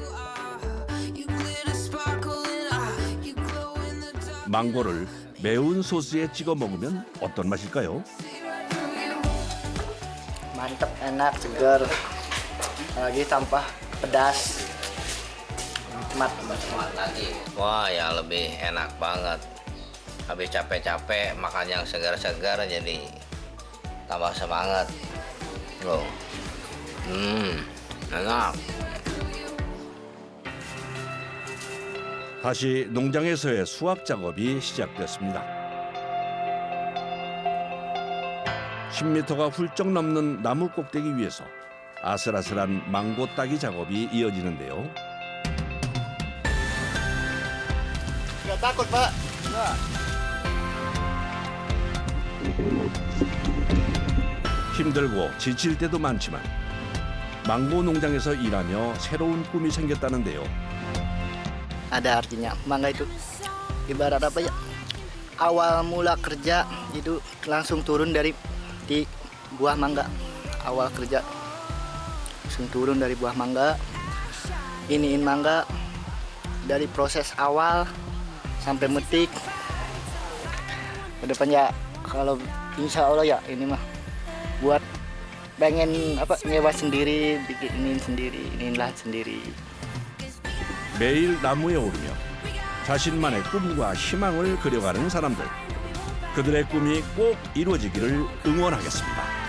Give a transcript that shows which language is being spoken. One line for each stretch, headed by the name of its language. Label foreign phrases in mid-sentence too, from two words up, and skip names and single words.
Korean: 망고를 매운 소스에 찍어 먹으면 어떤 맛일까요?
Indonesian: Mantep, enak, segar. Lagi tanpa pedas. Nikmat. Wah ya lebih enak banget. Habis capek-capek makan yang segar-segar jadi tambah semangat. Loh. enak.
Korean: 다시 농장에서의 수확 작업이 시작됐습니다. 10m가 훌쩍 넘는 나무 꼭대기 위에서 아슬아슬한 망고 따기 작업이 이어지는데요.
Indonesian: Nggak takut, Pak?
Korean: 힘들고 지칠 때도 많지만 망고 농장에서 일하며 새로운 꿈이 생겼다는데요.
Indonesian: Ada artinya. Mangga itu ibarat apa ya? Awal mula kerja itu langsung turun dari di buah mangga. Awal kerja langsung turun dari buah mangga. Iniin mangga dari proses awal sampai metik. Kedepannya kalau
Arabic: insya Allah
Indonesian: ya ini mah buat pengen apa nyewa sendiri, bikinin sendiri, iniin lahan sendiri.
Korean: 매일 나무에 오르며 자신만의 꿈과 희망을 그려가는 사람들. 그들의 꿈이 꼭 이루어지기를 응원하겠습니다.